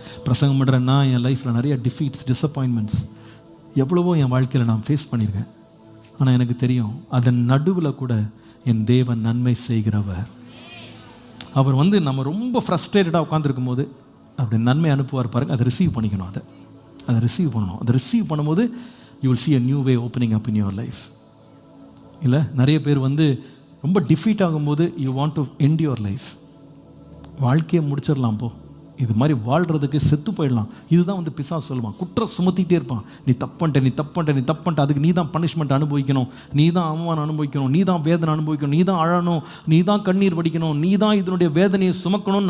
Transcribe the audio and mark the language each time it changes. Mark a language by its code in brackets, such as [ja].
[ta] பிரசங்கம் பண்ணுறேன்னா என் லைஃப்பில் நிறைய டிஃபீட்ஸ், டிஸப்பாயின்மெண்ட்ஸ் எவ்வளவோ என் வாழ்க்கையில் நான் ஃபேஸ் பண்ணியிருக்கேன். ஆனால் எனக்கு தெரியும், அதன் நடுவில் கூட என் தேவன் நன்மை செய்கிறவர். அவர் நம்ம ரொம்ப ஃப்ரஸ்ட்ரேட்டடாக உட்காந்துருக்கும் போது அப்படி நன்மை அனுப்புவார் பாருங்க, அதை ரிசீவ் பண்ணிக்கணும். அதை ரிசீவ் பண்ணணும். அதை ரிசீவ் பண்ணும்போது [en] You will see a new way opening up in your life. [ta] இல்லை, நிறைய பேர் ரொம்ப டிஃபீட் ஆகும்போது [en] You want to end your life. [ta] வாழ்க்கையை முடிச்சிடலாம், போ, இது மாதிரி வாழ்கிறதுக்கு செத்து போயிடலாம். இதுதான் பிசாசு சொல்லுவான், குற்றம் சுமத்திக்கிட்டே இருப்பான். நீ தப்பன்ட்ட, நீ தப்பன்ட்ட, நீ தப்பன்ட்ட, அதுக்கு நீ தான் பனிஷ்மெண்ட் அனுபவிக்கணும், நீ தான் அவமானம் அனுபவிக்கணும், நீ தான் வேதனை அனுபவிக்கணும், நீ தான் அழணும், நீ தான் கண்ணீர் வடிக்கணும், நீ தான் இதனுடைய வேதனையை சுமக்கணும்.